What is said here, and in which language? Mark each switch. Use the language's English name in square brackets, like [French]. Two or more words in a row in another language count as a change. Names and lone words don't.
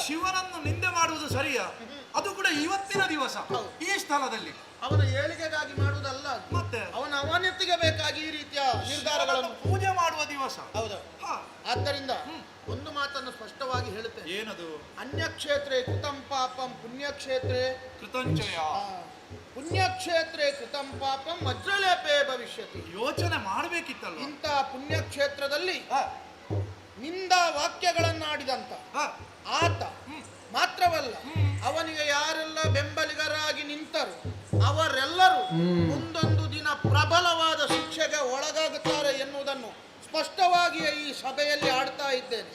[Kannada] ಶಿವನನ್ನು ನಿಂದೆ ಮಾಡುವುದು ಸರಿಯಾ? ಅದು ಕೂಡ ಇವತ್ತಿನ ದಿವಸ ಈ ಸ್ಥಳದಲ್ಲಿ ಅವನ ಏಳಿಗೆಗಾಗಿ ಮಾಡುವುದಲ್ಲ, ಮತ್ತೆ ಅವನ ಅವನತಿಗೆ ಬೇಕಾಗಿ ಈ ರೀತಿಯ ನಿರ್ಧಾರಗಳನ್ನು ಪೂಜೆ ಮಾಡುವ ದಿವಸ. ಹೌದು. ಆದ್ದರಿಂದ ಒಂದು ಮಾತನ್ನು ಸ್ಪಷ್ಟವಾಗಿ ಹೇಳುತ್ತೇನೆ. ಏನದು? [Sanskrit] ಅನ್ಯಕ್ಷೇತ್ರೇ ಕೃತಂ ಪಾಪಂ ಪುಣ್ಯಕ್ಷೇತ್ರೇ ಕೃತಂಚಯ. ಪುಣ್ಯಕ್ಷೇತ್ರೇ ಕೃತಂ ಪಾಪಂ ವಜ್ರಲೇಪೇ ಭವಿಷ್ಯತಿ. [Kannada] ಯೋಚನೆ ಮಾಡಬೇಕಿತ್ತಲ್ಲ. ಇಂಥ ಪುಣ್ಯಕ್ಷೇತ್ರದಲ್ಲಿ ಹ, ನಿಂದ ವಾಕ್ಯಗಳನ್ನಾಡಿದಂತ ಹ, ಆತ ಮಾತ್ರವಲ್ಲ, ಅವನಿಗೆ ಯಾರೆಲ್ಲ ಬೆಂಬಲಿಗರಾಗಿ ನಿಂತರು ಅವರೆಲ್ಲರೂ ಮುಂದೊಂದು ದಿನ ಪ್ರಬಲವಾದ ಶಿಕ್ಷೆಗೆ ಒಳಗಾಗುತ್ತಾರೆ ಎನ್ನುವುದನ್ನು ಸ್ಪಷ್ಟವಾಗಿಯೇ ಈ ಸಭೆಯಲ್ಲಿ ಆಡ್ತಾ ಇದ್ದೇನೆ.